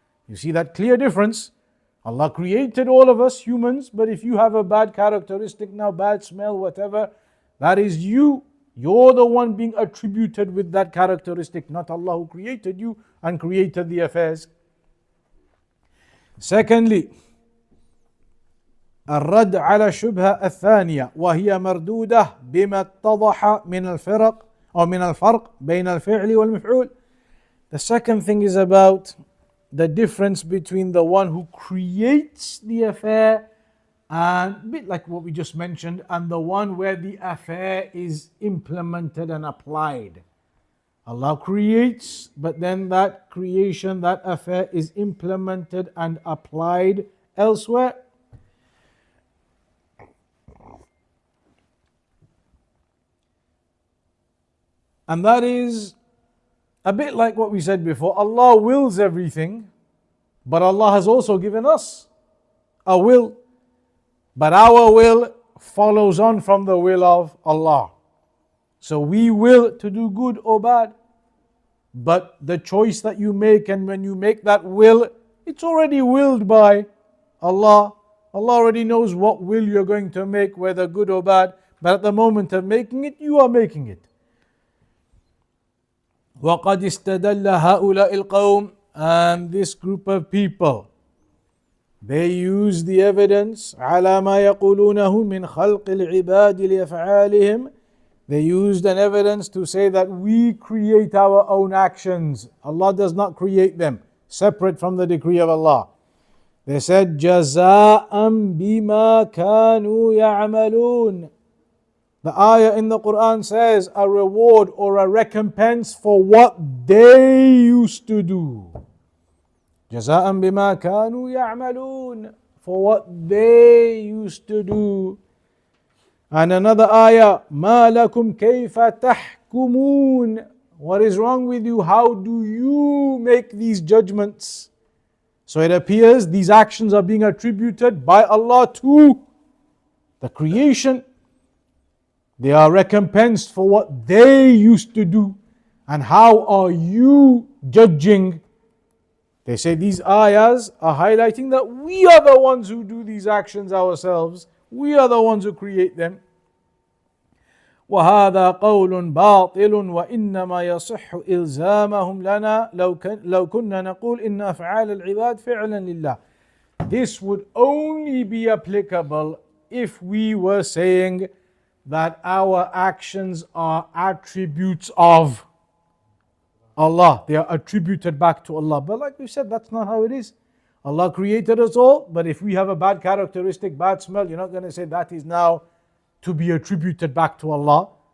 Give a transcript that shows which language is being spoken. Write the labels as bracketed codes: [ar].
[en] You see that clear difference? Allah created all of us humans, but if you have a bad characteristic now, bad smell, whatever, that is you. You're the one being attributed with that characteristic, not Allah who created you and created the affairs. Secondly, [ar] الرد على الشبهة الثانية وهي مردودة بما اتضح من الفرق أو من الفرق بين الفعل والمفعول. [en] The second thing is about the difference between the one who creates the affair and a bit like what we just mentioned, and the one where the affair is implemented and applied. Allah creates, but then that creation, that affair is implemented and applied elsewhere. And that is a bit like what we said before. Allah wills everything, but Allah has also given us a will. But our will follows on from the will of Allah. So we will to do good or bad. But the choice that you make, and when you make that will, it's already willed by Allah. Allah already knows what will you're going to make, whether good or bad. But at the moment of making it, you are making it. [ar] وَقَدْ اسْتَدَلَّ هَؤُلَاءِ الْقَوْمِ, [en] and this group of people, they use the evidence [ar] على ما يقولونه من خلق العباد لأفعالهم. [en] They used an evidence to say that we create our own actions. Allah does not create them, separate from the decree of Allah. They said [ar] جَزَاءً بِمَا كَانُوا يَعْمَلُونَ. [en] The ayah in the Quran says a reward or a recompense for what they used to do. [ar] جزاء بما كانوا يعملون, [en] for what they used to do. And another ayah, [ar] ما لكم كيف تحكمون, [en] what is wrong with you? How do you make these judgments? So it appears these actions are being attributed by Allah to the creation. They are recompensed for what they used to do. And how are you judging? They say these ayahs are highlighting that we are the ones who do these actions ourselves. We are the ones who create them. [ar] وهذا قول باطل وإنما يصح إلزامهم لنا لو كنا نقول إن أفعال العباد فعلا لله. [en] This would only be applicable if we were saying that our actions are attributes of Allah. They are attributed back to Allah. But like we said, that's not how it is. Allah created us all, but if we have a bad characteristic, bad smell, you're not going to say that is now to be attributed back to Allah.